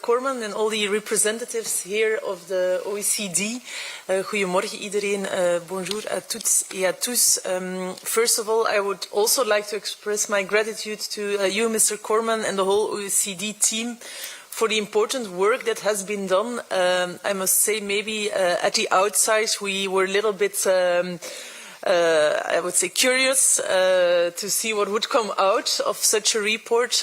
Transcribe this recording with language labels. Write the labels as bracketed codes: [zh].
[en] Corman and all the representatives here of the OECD. [nl] Goedemorgen iedereen. [fr] Bonjour à toutes et à tous. [en] First of all, I would also like to express my gratitude to you, Mr. Corman, and the whole OECD team for the important work that has been done. I must say, maybe at the outside, we were a little bit I would say curious to see what would come out of such a report.